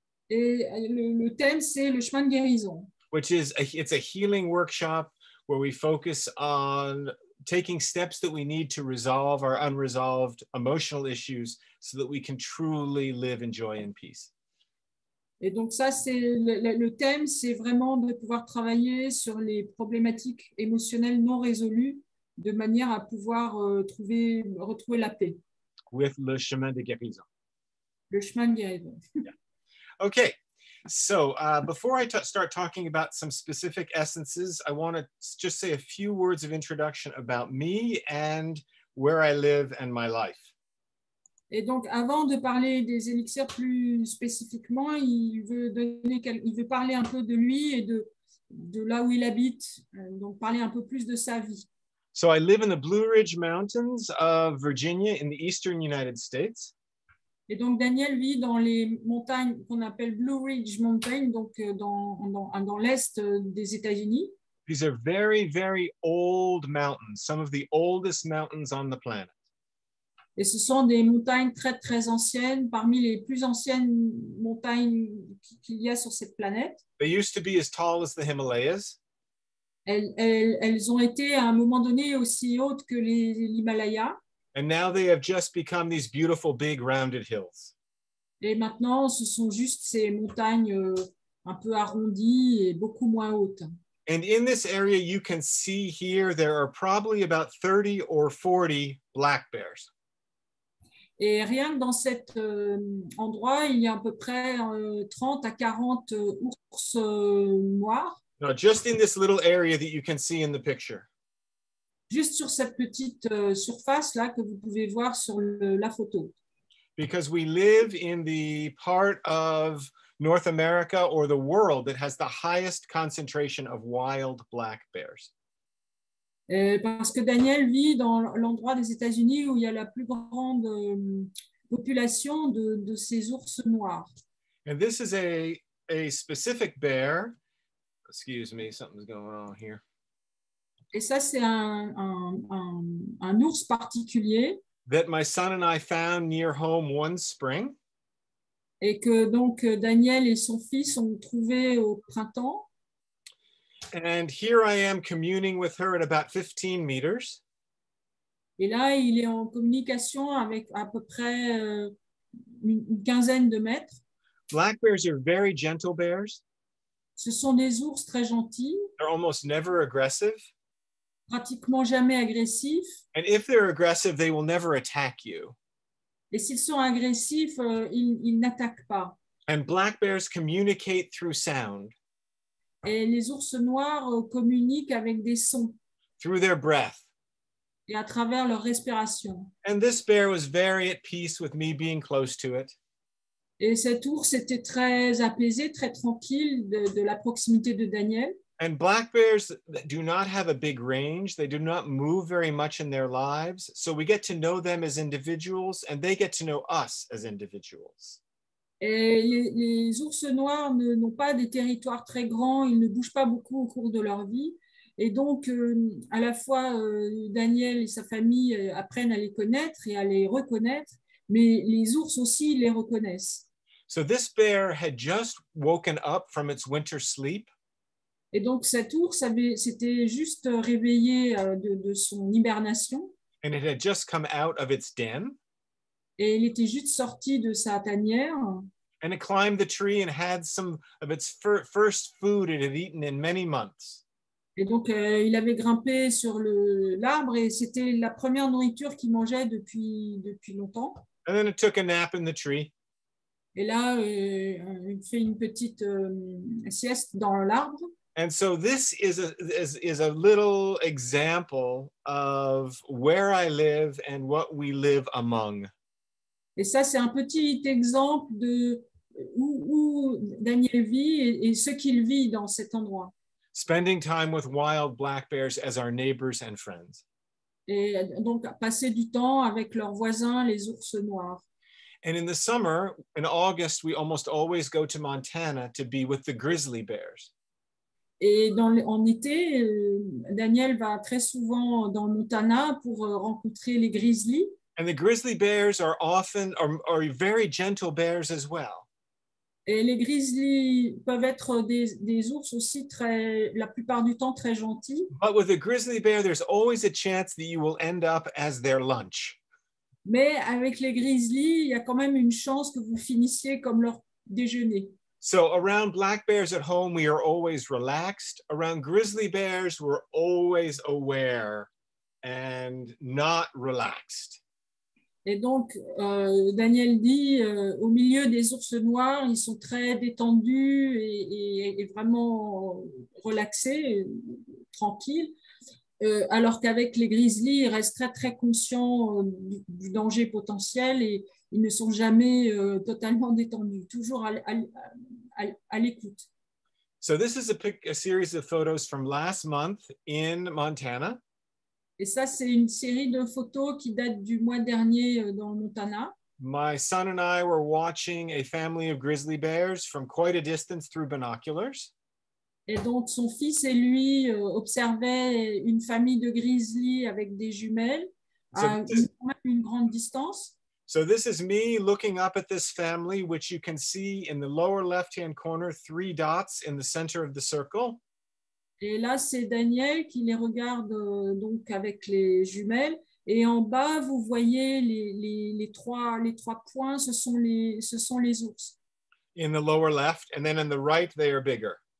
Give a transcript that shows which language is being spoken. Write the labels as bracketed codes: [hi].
[fr] Et le thème, c'est le chemin de guérison. [en] It's a healing workshop where we focus on taking steps that we need to resolve our unresolved emotional issues so that we can truly live in joy and peace. [fr] Et donc ça, c'est le thème, c'est vraiment de pouvoir travailler sur les problématiques émotionnelles non résolues de manière à pouvoir retrouver la paix. [en] With [fr] le chemin de guérison. Le chemin de guérison. [en] Yeah. Okay. So before I start talking about some specific essences, I want to just say a few words of introduction about me and where I live and my life. [fr] Et donc, avant de parler des élixirs plus spécifiquement, il veut parler un peu de lui et de là où il habite, donc parler un peu plus de sa vie. [en] So I live in the Blue Ridge Mountains of Virginia in the eastern United States. [fr] Et donc, Daniel vit dans les montagnes qu'on appelle Blue Ridge Mountain, donc dans l'est des États-Unis. [en] These are very, very old mountains, some of the oldest mountains on the planet. [fr] Et ce sont des montagnes très, très anciennes, parmi les plus anciennes montagnes qu'il y a sur cette planète. [en] They used to be as tall as the Himalayas. [fr] Elles ont été à un moment donné aussi hautes que l'Himalaya. [en] And now they have just become these beautiful, big, rounded hills. [fr] Et maintenant, ce sont juste ces montagnes un peu arrondies et beaucoup moins hautes. [en] And in this area, you can see here, there are probably about 30 or 40 black bears. [fr] Et rien que dans cet endroit, il y a à peu près 30 à 40 ours noirs. [en] No, just in this little area that you can see in the picture. [fr] Juste sur cette petite surface là que vous pouvez voir sur la photo. [en] Because we live in the part of North America or the world that has the highest concentration of wild black bears. [fr] Parce que Daniel vit dans l'endroit des États-Unis où il y a la plus grande population de ces ours noirs. [en] And this is a specific bear. Excuse me, something's going on here. [fr] Et ça, c'est un ours particulier. [en] That my son and I found near home one spring. [fr] Et que donc Daniel et son fils ont trouvé au printemps. [en] And here I am communing with her at about 15 meters. [fr] Et là, il est en communication avec à peu près une quinzaine de mètres. [en] Black bears are very gentle bears. [fr] Ce sont des ours très gentils. [en] They're almost never aggressive. [fr] Pratiquement jamais agressifs. [en] And if they're aggressive, they will never attack you. [fr] Et s'ils sont agressifs, ils n'attaquent pas. [en] And black bears communicate through sound. [fr] Et les ours noirs communiquent avec des sons. [en] Through their breath. [fr] Et à travers leur respiration. [en] And this bear was very at peace with me being close to it. [fr] Et cet ours était très apaisé, très tranquille de la proximité de Daniel. [en] And black bears do not have a big range. They do not move very much in their lives. So we get to know them as individuals and they get to know us as individuals. [fr] Et les ours noirs n'ont pas des territoires très grands, ils ne bougent pas beaucoup au cours de leur vie. Et donc, à la fois, Daniel et sa famille apprennent à les connaître et à les reconnaître, mais les ours aussi les reconnaissent. [en] So this bear had just woken up from its winter sleep. [fr] Et donc, cet ours s'était juste réveillé de son hibernation. [en] And it had just come out of its den. [fr] Et il était juste sorti de sa tanière. [en] And it climbed the tree and had some of its first food it had eaten in many months. [fr] Et donc, il avait grimpé sur l'arbre et c'était la première nourriture qu'il mangeait depuis longtemps. [en] And then it took a nap in the tree. [fr] Et là, il fait une petite sieste dans l'arbre. [en] And so this is a little example of where I live and what we live among. [fr] Et ça, c'est un petit exemple de où Daniel vit et ce qu'il vit dans cet endroit. [en] Spending time with wild black bears as our neighbors and friends. [fr] Et donc, passer du temps avec leurs voisins, les ours noirs. [en] And in the summer, in August, we almost always go to Montana to be with the grizzly bears. [fr] Et en été, Daniel va très souvent dans le Montana pour rencontrer les grizzlies. [en] And the grizzly bears are often are very gentle bears as well. [fr] Et les grizzlies peuvent être des ours aussi la plupart du temps très gentils. [en] But with a grizzly bear, there's always a chance that you will end up as their lunch. [fr] Mais avec les grizzlies, il y a quand même une chance que vous finissiez comme leur déjeuner. [en] So around black bears at home, we are always relaxed. Around grizzly bears, we're always aware and not relaxed. [fr] Et donc, Daniel dit, au milieu des ours noirs, ils sont très détendus et vraiment relaxés, tranquilles, alors qu'avec les grizzlies, ils restent très, très conscients du danger potentiel et ils ne sont jamais totalement détendus, toujours à l'écoute. [en] So this is a series of photos from last month in Montana. [fr] Et ça, c'est une série de photos qui date du mois dernier dans le Montana. [en] My son and I were watching a family of grizzly bears from quite a distance through binoculars. [fr] Et donc, son fils et lui observaient une famille de grizzlies avec des jumelles à une grande distance. [en] So this is me looking up at this family, which you can see in the lower left-hand corner, 3 dots in the center of the circle. [fr] Et là, c'est Daniel qui les regarde donc avec les jumelles. Et en bas, vous voyez les trois points, ce sont les ours. [en] In the lower left, and then on the right, they are bigger.